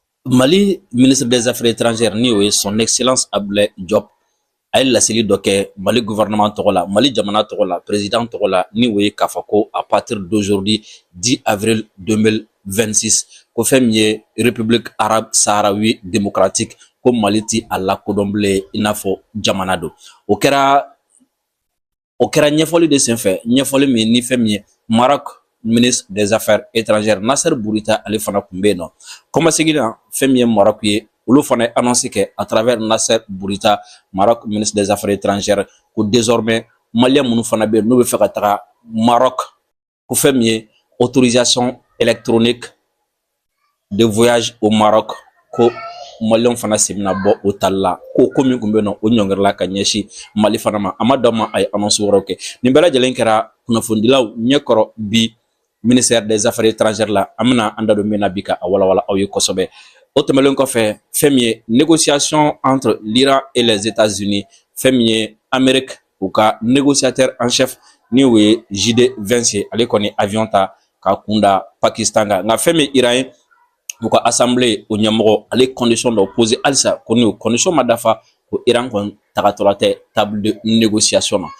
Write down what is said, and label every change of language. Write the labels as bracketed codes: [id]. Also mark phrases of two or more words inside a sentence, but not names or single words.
[bm] Mali [fr] ministre des Affaires étrangères [bm] ni o ye [fr] son excellence [bm] Abdoulaye Diop a ye laseli dɔ kɛ Mali gouvernement tɔgɔ la, Mali jamana tɔgɔ la, président tɔgɔ la ni o ye k'a fɔ ko [fr] à partir d'aujourd'hui [bm] 10 avril 2026 ko fɛn min ye République arabe saharawi démocratique ko Mali ti a lakodɔn bilen i n'a fɔ jamana don. O kɛra ɲɛfɔli de senfɛ, ɲɛfɔli min ni fɛn min ye Maroc [fr] ministre des Affaires étrangères [bm] Nasser Bourita ale fana kun bɛ yen nɔ. Kɔmasegin na fɛn min ye Maroc ye olu fana ye annonce kɛ [fr] à travers [bm] Nasser Bourita, Maroc [fr] ministre des Affaires étrangères, [bm] ko désormais Malien minnu fana bɛ yen n'u bɛ fɛ ka taga Maroc ko fɛn min ye [fr] autorisation électronique de voyage au Maroc [bm] ko Malien fana semina bɔ o tali la ko min kun bɛ yen nɔ o ɲɔngirila ka ɲɛsin Mali fana ma a ma dɔn ma a ye annonce wɛrɛw kɛ. Nin bɛɛ lajɛlen kɛra kunnafonidilaw ɲɛkɔrɔ bi [fr] ministère des Affaires étrangères [bm] la an bɛna an da don min na bi ka a walawala aw ye kosɛbɛ. O tɛmɛlen kɔfɛ fɛn min ye [fr] négociation entre l'Iran et les États-Unis, [bm] fɛn min ye Amérique u ka [fr] négociateur en chef [bm] ni o ye JD Vance ye ale kɔni avion ta ka kunda Pakistan kan nka fɛn min Iran ye u ka assemblée o ɲɛmɔgɔ ale condition dɔ posé halisa ko ni o condition ma dafa ko Iran kɔni tagatɔla tɛ [fr] table de négociation [bm] na.